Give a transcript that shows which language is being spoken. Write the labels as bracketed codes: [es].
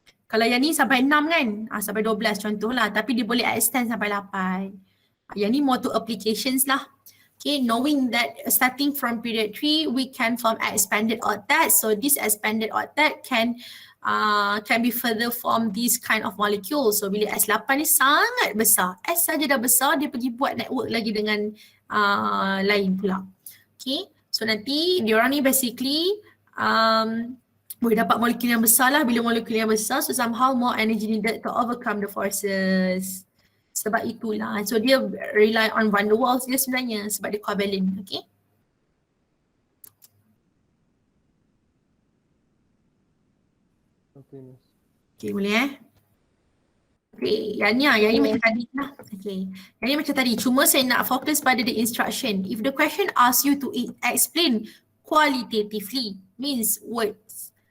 [ms] Kalau yang ni sampai 6 kan, sampai 12 contohlah, tapi dia boleh extend sampai 8. Yang ni [en] more to applications [ms] lah. [en] Okay, knowing that starting from period 3, we can form expanded octet. So this expanded octet can be further form these kind of molecules. [ms] So bila S8 ni sangat besar, S saja dah besar, dia pergi buat network lagi dengan lain pula. Okay, so nanti diorang ni basically boleh dapat molekul yang besar lah. Bila molekul yang besar, [en] so somehow more energy needed to overcome the forces. [ms] Sebab itulah. So dia rely on van der Waals dia sebenarnya sebab dia covalent. Okay. [en] Okay, Miss. [ms] Okay, boleh Okay, yang ni macam tadi lah. Okay. Yang ni macam tadi. Cuma saya nak fokus pada [en] the instruction. If the question asks you to explain qualitatively, means words.